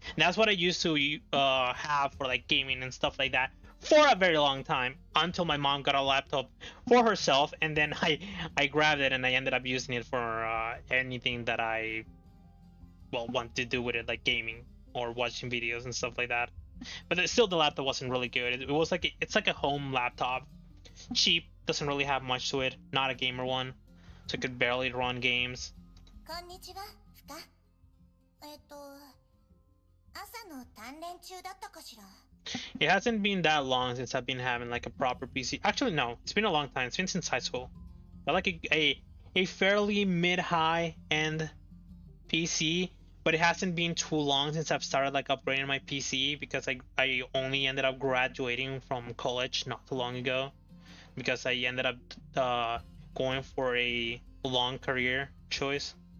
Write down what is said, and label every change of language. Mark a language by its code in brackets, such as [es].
[en] And that's what I used to have for like gaming and stuff like that for a very long time, until my mom got a laptop for herself, and then I grabbed it and I ended up using it for anything that I want to do with it, like gaming or watching videos and stuff like that. But still, the laptop wasn't really good. It was like it's like a home laptop, cheap, doesn't really have much to it, not a gamer one, so it could barely run games. [ja] こんにちは、ふか。朝の鍛錬中だったかしら。 [en] It hasn't been that long since I've been having like a proper PC. Actually, no, it's been a long time. It's been since high school. I like a fairly mid-high end PC, but it hasn't been too long since I've started like upgrading my PC, because I only ended up graduating from college not too long ago, because I ended up going for a long career choice.